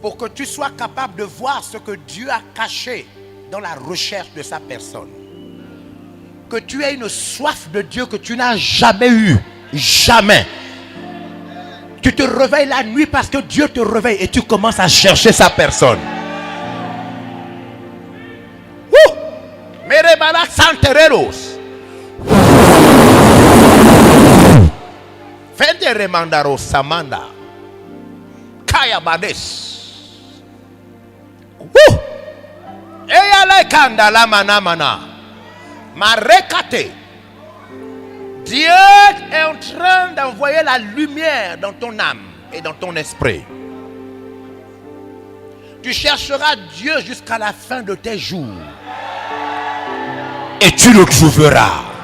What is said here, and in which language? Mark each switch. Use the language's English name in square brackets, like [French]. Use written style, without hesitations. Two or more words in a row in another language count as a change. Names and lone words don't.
[French] pour que tu sois capable de voir ce que Dieu a caché dans la recherche de sa personne. Que tu aies une soif de Dieu que tu n'as jamais eue. Jamais. Tu te réveilles la nuit parce que Dieu te réveille et tu commences à chercher sa personne. Merebala Santereros. Fendere Mandaro Samanda. Kaya Bades. Eyale Kanda la Mana. Marekate. Dieu est en train d'envoyer la lumière dans ton âme et dans ton esprit. Tu chercheras Dieu jusqu'à la fin de tes jours. Et tu le trouveras.